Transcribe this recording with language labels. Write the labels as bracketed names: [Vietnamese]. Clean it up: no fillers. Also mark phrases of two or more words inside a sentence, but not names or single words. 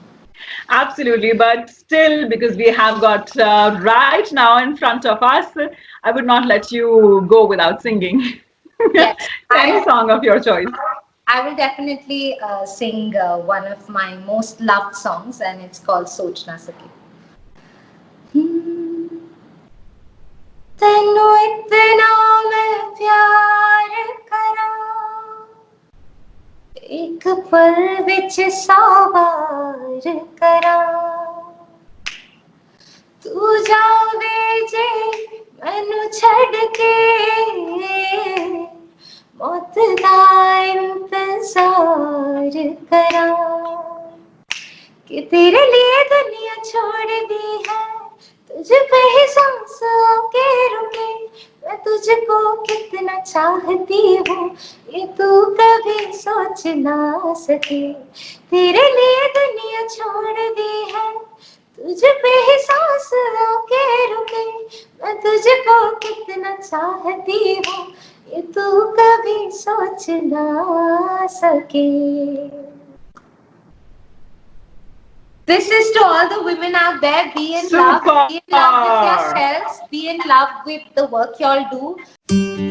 [English] Absolutely, but still, because we have got right now in front of us, I would not let you go without singing. Yes, Any song of your choice. I will definitely sing one of my most loved songs, and it's called Soch Na Sake. [Punjabi] ਤੈਨੂੰ ਇਤਨਾ ਮੈਂ ਪਿਆਰ ਕਰਾਂ, ਇਕ ਪਲ ਵਿਚ ਸਵਾਰ ਕਰਾਂ, ਤੂ ਜਾਵੇਂ ਜੇ ਮੈਨੂੰ ਛੱਡ ਕੇ, [Hindi] मौत का इंतजार करा कि तेरे लिए दुनिया छोड़ दी है, तुझ पे ही सांसों के रुके, मैं तुझको कितना चाहती हूँ ये तू कभी सोच ना सके. तेरे लिए दुनिया छोड़ दी है, तुझ पे ही सांसों के रुके, मैं तुझको कितना चाहती हूँ ये तू कभी सोच ना सके. [English] This is to all the women out there. Be in love. Be in love with yourselves. Be in love with the work y'all do.